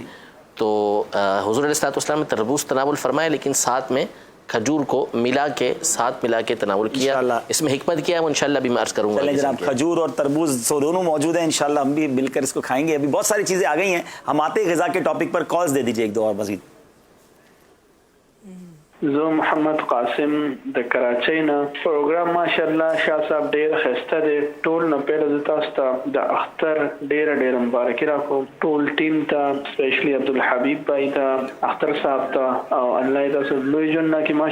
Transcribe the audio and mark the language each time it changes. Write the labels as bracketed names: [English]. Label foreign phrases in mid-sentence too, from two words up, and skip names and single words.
[Urdu] تو حضور علیہ الصلوۃ والسلام نے تربوز تناول فرمایا، لیکن ساتھ میں کھجور کو ساتھ ملا کے تناول کیا. انشاءاللہ. اس میں حکمت کیا ہے وہ انشاءاللہ بھی میں عرض کروں گا. چلیں جناب، کھجور اور تربوز سو دونوں موجود ہیں، انشاءاللہ ہم بھی مل کر اس کو کھائیں گے. ابھی بہت ساری چیزیں آ گئی ہیں، ہم آتے ہیں غذا کے ٹاپک پر. کالز دے دیجیے ایک دو اور مزید. [Pashto] زه محمد قاسم د کراچۍ نه. پروګرام ماشاءالله شاه صاحب ډیر ښایسته دی. ټول نه پیله زه تاسو ته د اختر ډیره مبارکي راکوم، ټول ټیم ته، سپیشلی عبدالحبیب بھائی ته، اختر صاحب ته، او الله یې تاسو لوی ژوند نه کړي.